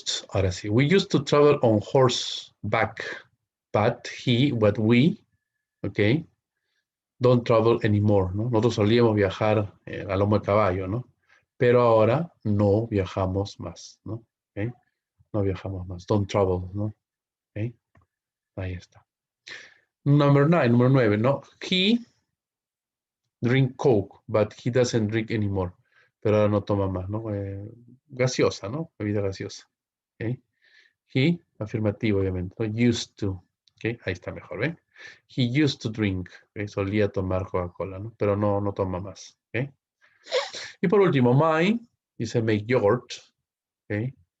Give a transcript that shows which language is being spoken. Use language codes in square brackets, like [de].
[es] Ahora sí, [en] we used to travel on horseback, but we, ok, don't travel anymore, ¿no? [es] Nosotros solíamos viajar a lomo de caballo, ¿no? Pero ahora no viajamos más, ¿no? ¿Okay? No viajamos más, [en] don't travel, [es] ¿no? ¿Okay? Ahí está. Número 9, ¿no? [en] He drink Coke, but he doesn't drink anymore. [es] Pero ahora no toma más, ¿no? Gaseosa, ¿no? Bebida gaseosa. ¿Okay? He, afirmativo, obviamente, ¿no? [en] Used to. ¿Okay? [es] Ahí está mejor, ¿ven? [en] He used to drink. ¿Okay? [es] Solía tomar Coca-Cola, ¿no? Pero no toma más. ¿Okay? Y por último, my, dice [en] make yogurt. [es] ¿Okay?